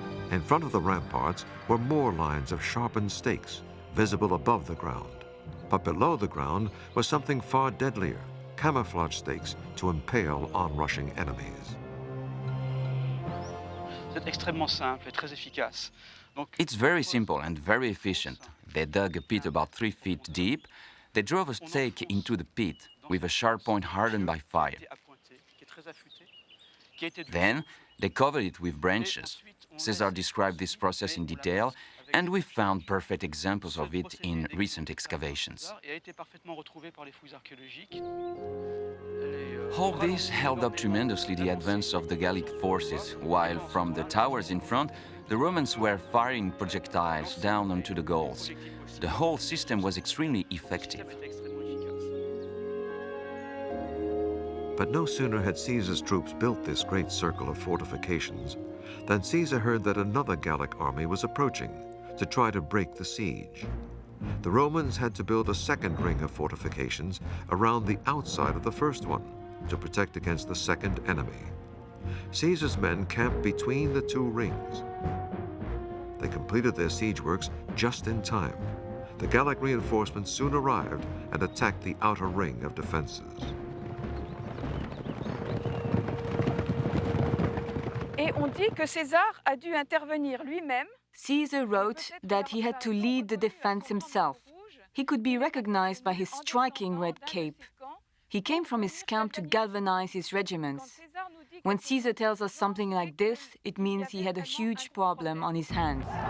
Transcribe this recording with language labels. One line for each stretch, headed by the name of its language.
English: In front of the ramparts were more lines of sharpened stakes, visible above the ground. But below the ground was something far deadlier, camouflage stakes to impale onrushing enemies.
French: C'est extrêmement simple et très efficace. Donc,
English: It's very simple and very efficient. They dug a pit about 3 feet deep. They drove a stake into the pit with a sharp point hardened by fire.
French: qui est très affûté, qui a été
English: Then they covered it with branches. Caesar described this process in detail, and we found perfect examples of it in recent excavations.
French: et a été parfaitement retrouvé par les fouilles archéologiques.
English: All this held up tremendously the advance of the Gallic forces, while from the towers in front, the Romans were firing projectiles down onto the Gauls. The whole system was extremely effective. But no sooner had Caesar's troops built this great circle of fortifications than Caesar heard that another Gallic army was approaching to try to break the siege. The Romans had to build a second ring of fortifications around the outside of the first one to protect against the second enemy. Caesar's men camped between the 2 rings. They completed their siege works just in time. The Gallic reinforcements soon arrived and attacked the outer ring of defenses.
French: et on dit que César a dû intervenir lui-même.
English: Caesar wrote that he had to lead the defense himself. He could be recognized by his striking red cape. He came from his camp to galvanize his regiments. When Caesar tells us something like this, it means he had a huge problem on his hands.